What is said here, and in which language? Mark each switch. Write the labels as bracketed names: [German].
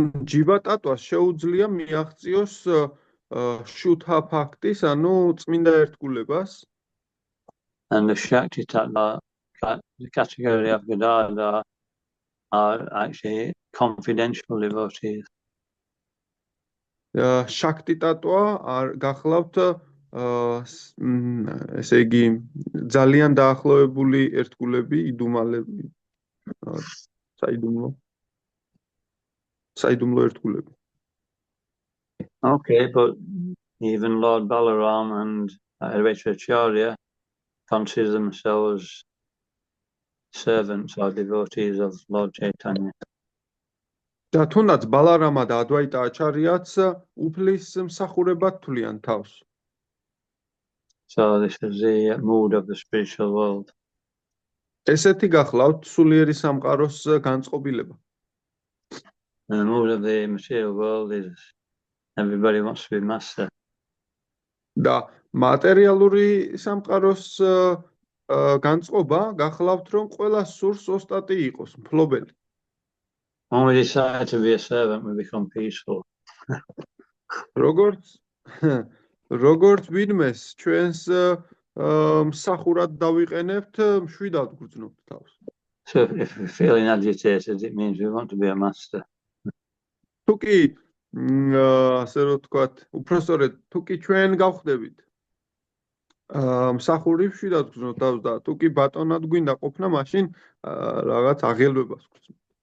[Georgian] Jiva Tattva შეუძლია მიაღწიოს Shuddha Bhaktis, ანუ წმინდა ერთგულებას. [English] And the Shakti Tattva, the category of Gadadhar, are actually confidential devotees. [Georgian] Shakti Tattva არ გახლავთ ესე იგი ძალიან დაახლოებული ერთგულები, იდუმალები, საიდუმლო ერთგულები. [English] Okay, but even Lord Balaram and Advaita Acharya consider themselves servants or devotees of Lord Chaitanya. [Georgian] და თუნდაც ბალარამა და ადვაიტა აჩარიაც უფლის მსახურებად თვლიან თავს. [English] So this is the mood of the spiritual world. [Georgian] ესეთი გახლავთ სულიერი სამყაროს განწყობილება. [English] And the mood of the material world is everybody wants to be master. [Georgian] და მატერიალური სამყაროს განწყობა გახლავთ რომ ყველა სურს ოსტატი იყოს, მფლობელი. [English] When we decide to be a servant, we become peaceful. [Georgian] როგორც ვინმეს ჩვენს მსახურად დავიყენებთ, მშვიდად გვგრძნობთ თავს. [English] So if we're feeling agitated, it means we want to be a master. [Georgian] თუ კი ასე რომ ვთქვათ, უпростоრედ თუ კი ჩვენ გავხდებით მსახური მშვიდად გვგრძნობთ თავს და თუ კი ბატონად გვინდა ყოფნა, მაშინ რაღაც აღელვებას გვგრძნობთ.